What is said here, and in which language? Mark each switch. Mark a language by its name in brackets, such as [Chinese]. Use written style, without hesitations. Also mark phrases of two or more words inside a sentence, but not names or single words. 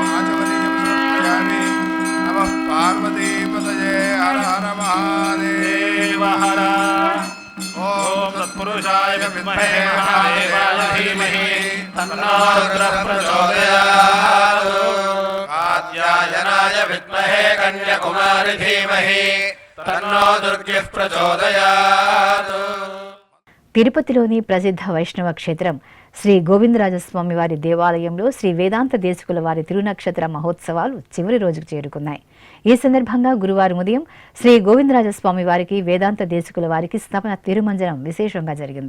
[Sanskrit] పార్వతీపతయే హర హర మహాదేవ. तत्पुरुषाय विद्महे महादेवाय धीमहि तन्नो रुद्रः प्रचोदयात् कात्यायनाय विद्महे कन्याकुमारी धीमहि तन्नो दुर्गिः प्रचोदयात्। [Telugu] తిరుపతిలోని ప్రసిద్ధ వైష్ణవ క్షేత్రం శ్రీ గోవిందరాజస్వామి వారి దేవాలయంలో శ్రీ వేదాంత దేశికుల వారి తిరునక్షత్ర మహోత్సవాలు చివరి రోజుకు చేరుకున్నాయి. ఈ సందర్భంగా గురువారం ఉదయం శ్రీ గోవిందరాజస్వామి వారికి వేదాంత దేశికుల వారికి స్థాపన తిరుమంజనం విశేషంగా జరిగింది.